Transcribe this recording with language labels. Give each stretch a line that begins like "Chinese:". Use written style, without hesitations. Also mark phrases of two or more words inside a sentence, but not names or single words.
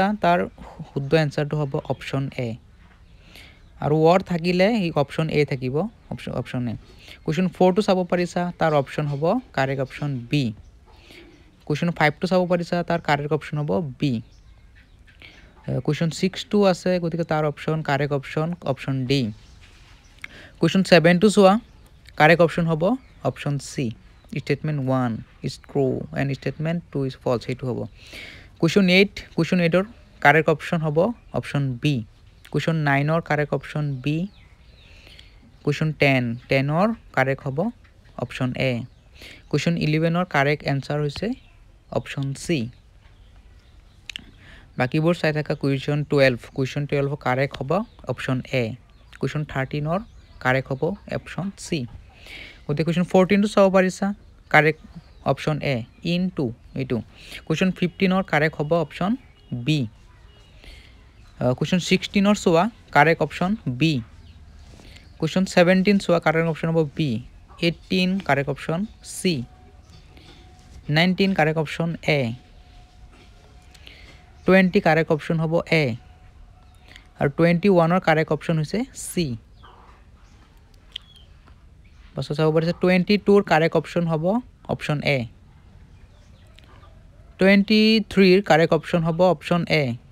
Assamese: তাৰ শুদ্ধ এনসাৰটো হ'ব অপশন এ আৰু ওয়ার্ড থাকিলে এই অপশন এ থাকিব অপশন এ কুৱেশ্যন 4 টো চাব পাৰিছা তাৰ অপশন হ'ব
English: correct option B
Assamese: কুৱেশ্যন 5 টো চাব পাৰিছা তাৰ কাৰেক্ট অপশন হ'ব বি কুৱেশ্যন 6 টো আছে গতিকে
English: তাৰ অপশন কাৰেক্ট অপশন ডি কুৱেশ্যন 7 টো চোৱা কাৰেক্ট অপশন হ'ব অপশন সি statement 1 is true and statement 2 is false
Assamese: এইটো হ'ব
English: question 8 or correct option hobo option b question 9 or correct option b question 10 or correct hobo option a question 11 or correct answer hoise option c
Assamese: বাকী বোৰ চাই থাকা
English: question 12 correct hobo option a question 13 or correct hobo option c
Assamese: ওতে question 14 to চাব পাৰিছা
English: correct option A into A2
Assamese: question 15 or কারেক্ট হ'ব অপশন বি question 16 or চোৱা
English: correct option B
Assamese: question 17 চোৱা কারেক্ট অপশন হ'ব বি 18
English: correct option C
Assamese: 19
English: correct option A
Assamese: 20 কারেক্ট অপশন হ'ব এ আৰু 21 or কারেক্ট অপশন হৈছে সি পাছত চাব পাৰিছা 22 ৰ কারেক্ট অপশন হ'ব অপশন এ 23 ৰ কারেক্ট অপশন হ'ব অপশন এ